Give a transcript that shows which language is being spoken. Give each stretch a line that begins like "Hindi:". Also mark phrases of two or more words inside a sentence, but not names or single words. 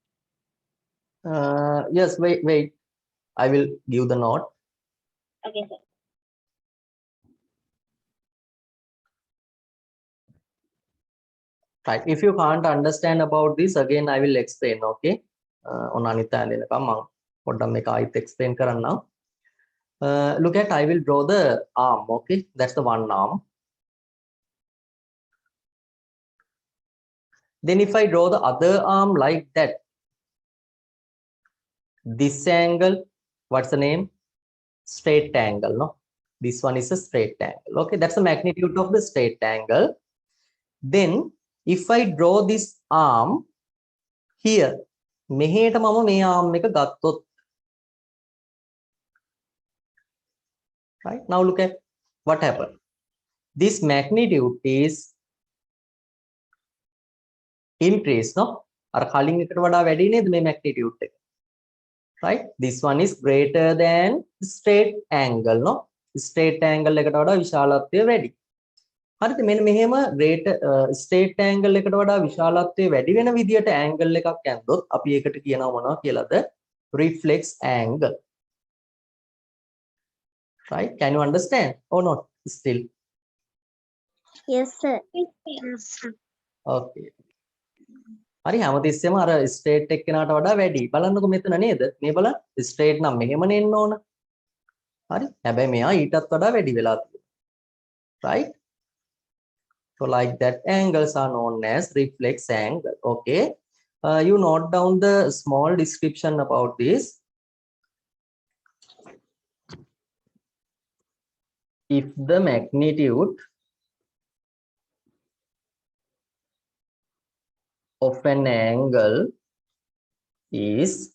English: Yes, wait. I will give the note. Okay, sir. Right. If you can't understand about this, again I will explain. Okay. On
Sinhala: අනිත් ඇලෙනකම් මම පොඩ්ඩක් මේක ආයෙත් explain කරන්නම්.
English: Look at, I will draw the arm. Okay, that's the one arm. Then if I draw the other arm like that, this angle, what's the name? Straight angle, no? This one is a straight angle. Okay, that's the magnitude of the straight angle. Then if I draw this arm here,
Sinhala: මෙහෙට මම මේ arm එක ගත්තොත්,
English: right? Now look at what happened. This magnitude is increased, no?
Sinhala: අර කලින් එකට වඩා වැඩි නේද මේ magnitude එක?
English: Right? This one is greater than straight angle, no? Straight angle
Sinhala: එකට වඩා විශාලත්වය වැඩි. හරිද? මෙන්න මෙහෙම
English: greater straight angle
Sinhala: එකට වඩා විශාලත්වය වැඩි වෙන විදියට angle එකක් ඇන්දොත් අපි ඒකට කියනවා මොනවා කියලාද?
English: Reflex angle. Right? Can you understand or not? Still. Yes, sir. Okay.
Sinhala: හරි හැමතිස්සෙම අර ස්ට්‍රේට් එක කෙනාට වඩා වැඩි. බලන්නකො මෙතන නේද? මේ බලන්න ස්ට්‍රේට් නම් මෙහෙමනේ එන්න ඕන. හරි. හැබැයි මෙයා ඊටත් වඩා වැඩි වෙලා තියෙනවා.
English: Right? So like that angles are known as reflex angle. Okay. You note down the small description about this. If the magnitude of an angle is